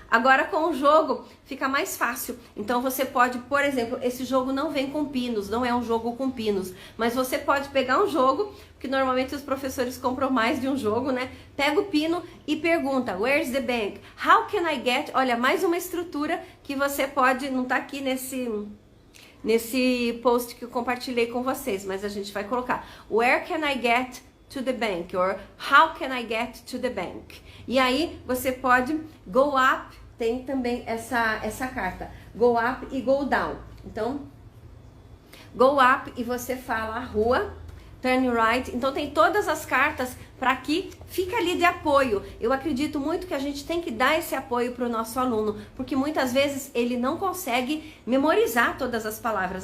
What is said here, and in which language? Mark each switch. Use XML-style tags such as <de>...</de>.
<pt>Agora com o jogo fica mais fácil. Então você pode, por exemplo, esse jogo não vem com pinos, não é um jogo com pinos, mas você pode pegar um jogo, que normalmente os professores compram mais de um jogo, né? Pega o pino e pergunta,</pt> <en>where's the bank? How can I get?</en> <pt>Olha, mais uma estrutura que você pode, não tá aqui nesse post que eu compartilhei com vocês, mas a gente vai colocar,</pt> <en>where can I get to the bank? Or how can I get to the bank?</en> <pt>E aí você pode</pt> <en>go up,</en> <pt>tem também essa carta, go up e</pt> <en>go down.</en> <pt>Então,</pt> <en>go up</en> <pt>e você fala a rua,</pt> <en>turn right.</en> <pt>Então tem todas as cartas para que fique ali de apoio. Eu acredito muito que a gente tem que dar esse apoio para o nosso aluno, porque muitas vezes ele não consegue memorizar todas as palavras.</pt>